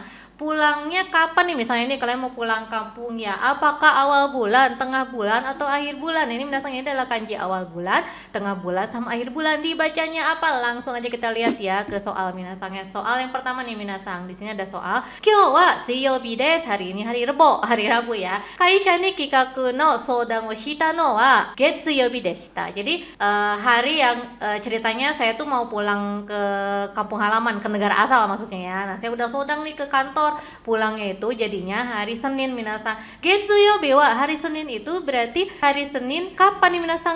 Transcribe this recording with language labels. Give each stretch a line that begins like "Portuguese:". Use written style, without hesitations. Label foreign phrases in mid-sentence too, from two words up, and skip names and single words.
Indonesian: Pulangnya kapan nih? Misalnya ini kalian mau pulang kampung ya. Apakah awal bulan, tengah bulan, atau akhir bulan? Ini Minasang, ini adalah kanji awal bulan, tengah bulan, sama akhir bulan. Dibacanya apa? Langsung aja kita lihat ya ke soal Minasang ya. Soal yang pertama nih Minasang. Di sini ada soal
Japanese: 今日は水曜日です.
Indonesian: Hari ini hari Rebo, hari Rabu ya.
Japanese: 会社に企画の相談をしたのは月曜日でした.
Indonesian: Jadi hari yang ceritanya saya tuh mau pulang ke kampung halaman, ke negara asal maksudnya ya. Nah, saya udah sodang nih ke kantor. Pulangnya itu jadinya hari Senin Minasang.
Japanese: 月曜日は,
Indonesian: hari Senin itu berarti hari Senin kapan nih Minasang?